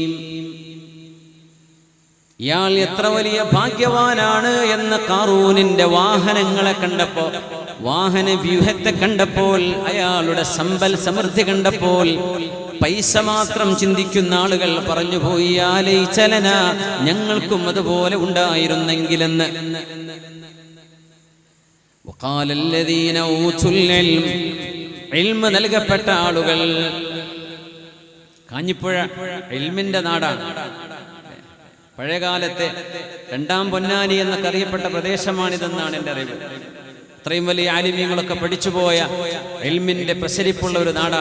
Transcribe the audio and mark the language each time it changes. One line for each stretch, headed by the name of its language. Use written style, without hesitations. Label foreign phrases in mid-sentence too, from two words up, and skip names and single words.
Malayalam: ഇയാൾ എത്ര വലിയ ഭാഗ്യവാനാണ് എന്ന് ഖാറൂനിന്റെ വാഹനങ്ങളെ കണ്ടപ്പോൾ, വാഹന വ്യൂഹത്തെ കണ്ടപ്പോൾ, അയാളുടെ സമ്പൽ സമൃദ്ധി കണ്ടപ്പോൾ പൈസ മാത്രം ചിന്തിക്കുന്ന ആളുകൾ പറഞ്ഞുപോയി,
Arabic: يا ليت لنا,
Malayalam: ഞങ്ങൾക്കും അതുപോലെ ഉണ്ടായിരുന്നെങ്കിലെന്ന്.
Arabic: وقال الذين اوتوا العلم.
Malayalam: ഇൽമ നൽകപ്പെട്ട ആളുകൾ. കാഞ്ഞിപ്പുഴ ഇൽമിന്റെ നാടാണ്. പഴയകാലത്തെ 2ാം പൊന്നാനി എന്നൊക്കെ അറിയപ്പെട്ട പ്രദേശമാണിതെന്നാണ് എൻ്റെ അറിവ്. അത്രയും വലിയ ആലിമീങ്ങളൊക്കെ പഠിച്ചുപോയ ഇൽമിന്റെ പ്രസരിപ്പുള്ള ഒരു നാടാണ്.